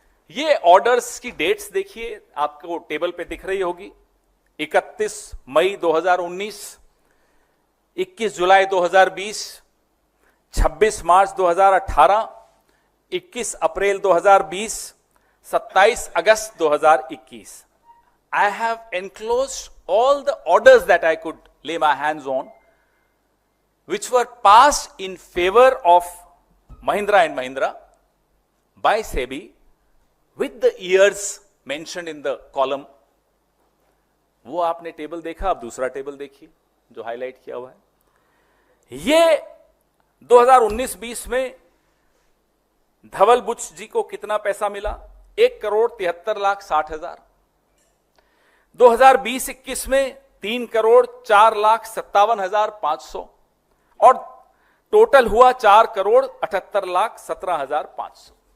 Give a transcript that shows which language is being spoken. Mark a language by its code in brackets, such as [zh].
[hi] ये ऑर्डर्स की डेट्स देखिए, आपको टेबल पे दिख रही होगी। 31 मई 2019, 21 जुलाई 2020, 26 मार्च 2018, 21 अप्रैल 2020, 27 अगस्त 2021। [en] I have enclosed all the orders that I could lay my hands on, which were passed in favor of Mahindra and Mahindra by SEBI with the years mentioned in the column. [hi] वो आपने table देखा, अब दूसरा table देखिए जो highlight किया हुआ है। ये 2019-20 में धवल बुच जी को कितना पैसा मिला, 1,73,60,000। 2020-21 में 3,04,57,500 और टोटल हुआ 4,78,17,500।